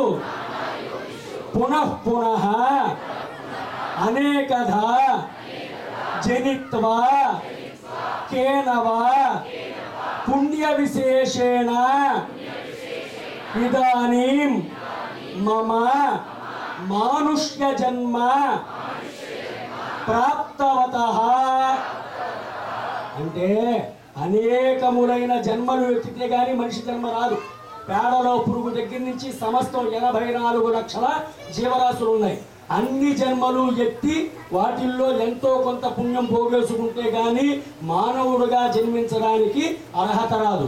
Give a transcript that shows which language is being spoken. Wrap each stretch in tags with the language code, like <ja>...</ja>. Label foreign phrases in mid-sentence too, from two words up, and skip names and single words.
<sa>पुनः पुनः अनेकधा जनित्वा केनवा पुण्य विशेषेण इदानीं मम मानुष्य जन्म प्राप्तवतः</sa> <te>అంటే అనేకములైన జన్మలు ఎత్తితే గాని మనిషి జన్మ రాదు. పేడలో పురుగు దగ్గర నుంచి సమస్తం 84 లక్షల జీవరాశులు ఉన్నాయి. అన్ని జన్మలు ఎత్తి వాటిల్లో ఎంతో కొంత పుణ్యం పోగేసుకుంటే గాని మానవుడుగా జన్మించడానికి అర్హత రాదు.</te>